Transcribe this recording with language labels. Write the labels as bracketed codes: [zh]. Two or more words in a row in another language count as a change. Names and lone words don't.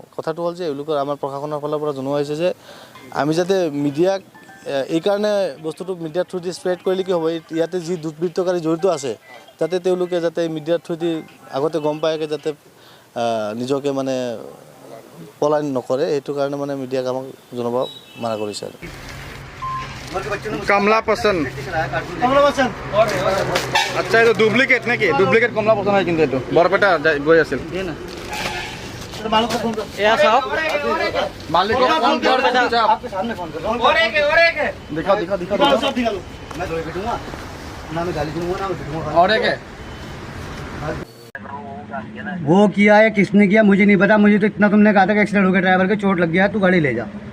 [as] কথাটো হ'ল যে এওঁলোকৰ আমাৰ প্ৰশাসনৰ ফালৰ পৰা জনোৱা হৈছে যে আমি যাতে মিডিয়াক এইকাৰণে বস্তুটো মিডিয়াৰ থ্ৰুদি স্প্ৰেড কৰিলে কি হ'ব, ইয়াতে যি দুৰ্বৃত্তকাৰী জড়িত আছে যাতে তেওঁলোকে যাতে মিডিয়াৰ থ্ৰুদি আগতে গম পায়কৈ যাতে নিজকে মানে পলায়ন নকৰে, সেইটো কাৰণে মানে মিডিয়াক আমাক জনাব মানা কৰিছে আৰু। কমলা পচন্দ আচ্ছা, এইটো ডুপ্লিকেট নেকি? ডুপ্লিকেট কমলা পচন্দ হয়, কিন্তু এইটো বৰপেটা গৈ আছিল। [hi] वो किया है किसने किया मुझे नहीं पता, मुझे तो इतना तुमने कहा था कि एक्सीडेंट हो गया, ड्राइवर के चोट लग गया, तू गाड़ी ले जा।